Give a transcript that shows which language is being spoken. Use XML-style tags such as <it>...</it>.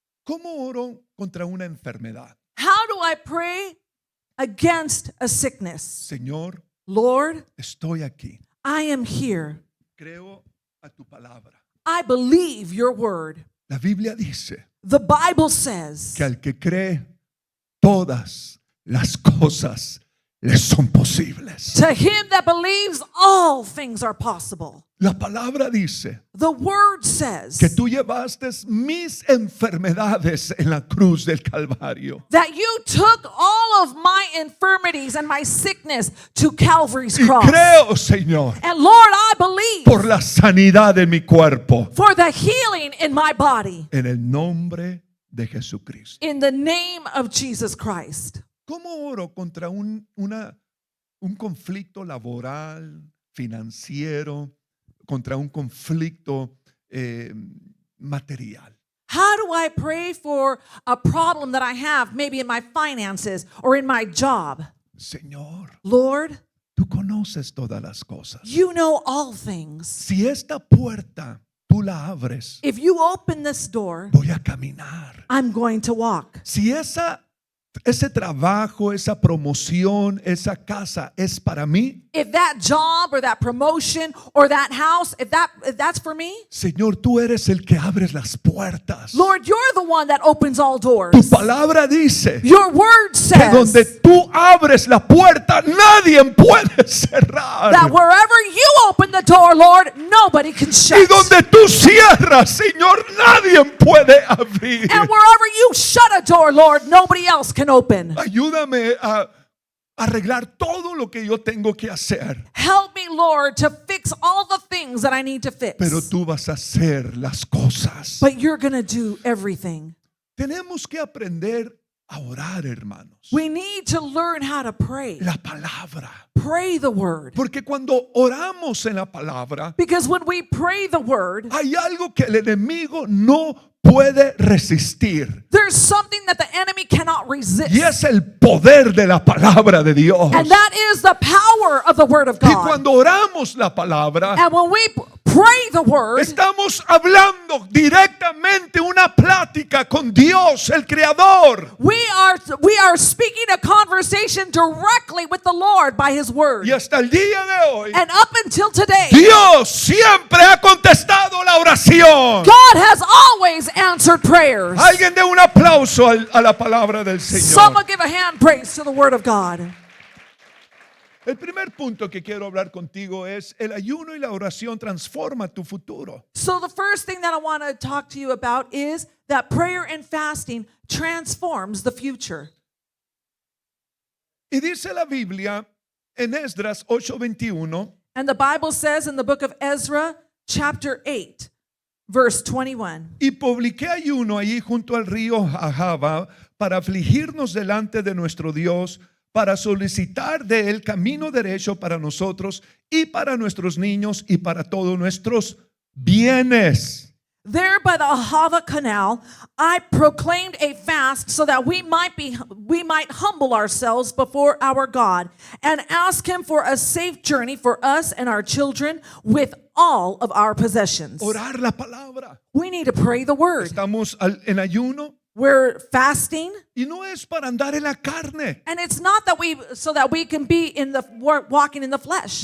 <es>¿Cómo oro contra una enfermedad?</es> <en>How do I pray against a sickness?</en> <es>Señor,</es> <en>Lord,</en> <es>estoy aquí.</es> <en>I am here.</en> <es>Creo a tu palabra.</es> <en>I believe your word.</en> <es>La Biblia dice</es> <en>The Bible says</en> <es>que al que cree todas las cosas les son posibles.</es> <en>To him that believes, all things are possible.</en> <es>La palabra dice</es> <en>The word says</en> <es>que tú llevaste mis enfermedades en la cruz del Calvario.</es> <en>that you took all of my infirmities and my sickness to Calvary's</en> <es>Y</es> <en>cross.</en> <es>creo, Señor,</es> <en>And Lord, I believe</en> <es>por la sanidad de mi cuerpo,</es> <en>for the healing in my body</en> <es>en el nombre de Jesucristo.</es> <en>in the name of Jesus Christ.</en> <es>¿Cómo oro contra un conflicto laboral, financiero, contra un conflicto material?</es> <en>How do I pray for a problem that I have, maybe in my finances or in my job?</en> <es>Señor,</es> <en>Lord,</en> <es>tú conoces todas las cosas.</es> <en>you know all things.</en> <es>Si esta puerta tú la abres,</es> <en>If you open this door,</en> <es>voy a caminar.</es> <en>I'm going to walk.</en> <es>Si ese trabajo, esa promoción, esa casa es para mí,</es> <en>If that job or that promotion or that house, if that's for me,</en> <es>Señor, tú eres el que abres las puertas.</es> <en>Lord, you're the one that opens all</en> <es>Tu</es> <en>doors.</en> <es>palabra dice</es> <en>Your word</en> <es>que donde</es> <en>says</en> <es>tú abres la puerta, nadie puede cerrar.</es> <en>that wherever you open the door, Lord, nobody can shut.</en> <es>Y donde tú cierras, Señor, nadie puede abrir.</es> <en>And wherever you shut a door, Lord, nobody else can open.</en> <es>Ayúdame a arreglar todo lo que yo tengo que hacer.</es> <en>Help me, Lord, to fix all the things that I need to fix.</en> <es>Pero tú vas a hacer las cosas.</es> <en>But you're going to do everything.</en> <es>Tenemos que aprender a orar, hermanos.</es> <en>We need to learn how to pray.</en> <es>La palabra.</es> <en>Pray the word.</en> <es>Porque cuando oramos en la palabra,</es> <en>Because when we pray the word,</en> <es>hay algo que el enemigo no puede resistir.</es> <en>there's something that the enemy cannot resist.</en> <es>Y es el poder de la palabra de Dios.</es> <en>And that is the power of the word of</en> <es>Y</es> <en>God.</en> <es>cuando oramos la palabra,</es> <en>And when we pray the word,</en> <es>estamos hablando directamente una plática con Dios, el Creador.</es> <en>we are speaking a conversation directly with the Lord by his word.</en> <es>Y hasta el día de hoy,</es> <en>And up until today,</en> <es>Dios siempre ha contestado la oración.</es> <en>God has always answered prayers.</en> <es>Alguien dé un aplauso a la palabra del Señor.</es> <en>Someone give a hand praise to the word of God.</en> <es>El primer punto que quiero hablar contigo es el ayuno y la oración transforma tu futuro.</es> <en>So the first thing that I want to talk to you about is that prayer and fasting transforms the future.</en> <es>Y dice la Biblia en Esdras 8:21,</es> <en>And the Bible says in the book of Ezra, chapter 8, verse 21.</en> <es>y publiqué ayuno allí junto al río Ahava para afligirnos delante de nuestro Dios, para solicitar de él camino derecho para nosotros y para nuestros niños y para todos nuestros bienes.</es> <en>There by the Ahava Canal, I proclaimed a fast so that we might humble ourselves before our God and ask him for a safe journey for us and our children with all of our possessions.</en> <es>Orar la palabra.</es> <en>We need to pray the word.</en> <es>Estamos en ayuno</es> <en>We're fasting,</en> <es>y no es para andar en la carne.</es> <en>and it's not that we can be in the walking in the flesh,</en>